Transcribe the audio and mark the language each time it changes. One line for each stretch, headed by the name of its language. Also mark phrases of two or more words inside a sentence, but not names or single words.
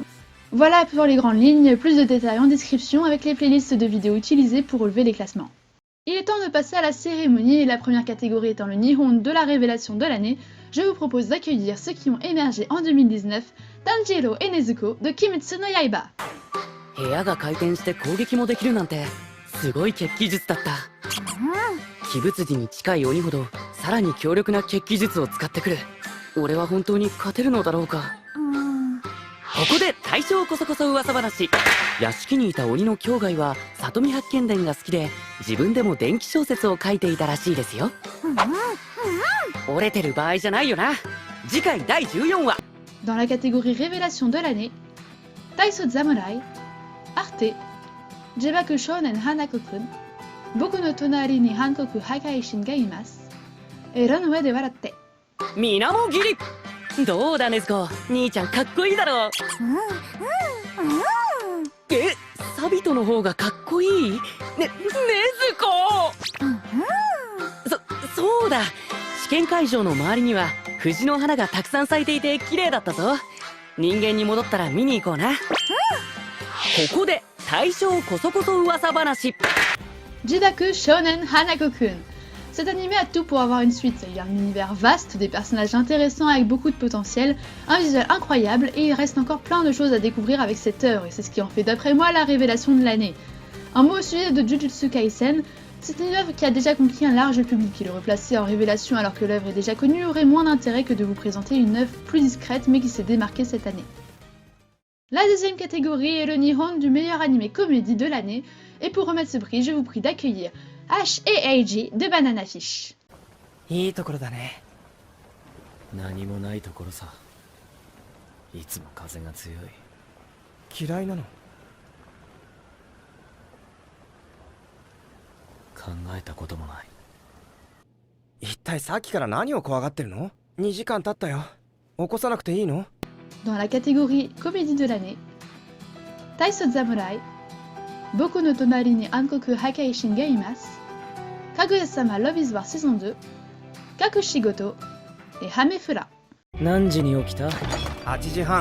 French: Voilà pour les grandes lignes, plus de détails en description avec les playlists de vidéos utilisées pour relever les classements. Il est temps de passer à la cérémonie et la première catégorie étant le Nihon de la révélation de l'année, je vous propose d'accueillir ceux qui ont émergé en 2019, Tanjiro et Nezuko de Kimetsu no Yaiba.
Japanese: 部屋が回転して攻撃もできるなんてすごい血気術だった。鬼物児に近い鬼ほどさらに強力な血気術を使ってくる。俺は本当に勝てるのだろうか。ここで大正こそこそ噂話。屋敷にいた鬼の境外は里見八犬伝が好きで自分でも電気小説を書いていたらしいですよ。折れてる場合じゃないよな。次回第14話。
French: Dans la catégorie révélation de l'année, Taiso Samurai, Arte, Jebaku Shounen Hanako-kun, Boku no Tonari ni Hankoku Hakaishin ga imasu, et Runway de Waratte.
Japanese: みなもぎり。どうだねずこ、兄ちゃんかっこいいだろ。え、サビトの方がかっこいい？ねずこ。そうだ。試験会場の周りには藤の花がたくさん咲いていて綺麗だったぞ。人間に戻ったら見に行こうな。ここで大正こそこそ噂話。
French: Jidaku Shounen Hanako-kun. Cet animé a tout pour avoir une suite. Il y a un univers vaste, des personnages intéressants avec beaucoup de potentiel, un visuel incroyable et il reste encore plein de choses à découvrir avec cette œuvre et c'est ce qui en fait d'après moi la révélation de l'année. Un mot au sujet de Jujutsu Kaisen, c'est une œuvre qui a déjà conquis un large public et le replacer en révélation alors que l'œuvre est déjà connue aurait moins d'intérêt que de vous présenter une œuvre plus discrète mais qui s'est démarquée cette année. La deuxième catégorie est le Nihon du meilleur animé comédie de l'année et pour remettre ce prix je vous prie d'accueillir Ash et Eiji de Banana Fish.
Japanese: いいところだね。何もないところさ。いつも風が強い。嫌いなの？考えたこともない。一体さっきから何を怖がってるの？ 2 時間経ったよ。起こさなくていいの？
French: Dans la catégorie comédie de l'année, Taiso Samurai, Boku no Tonari ni Hankoku Hakaishin ga imasu, Kaguya-sama Love is War saison 2, Kakushigoto et Hamefura.
Japanese: 何時に起きた？ 8時半。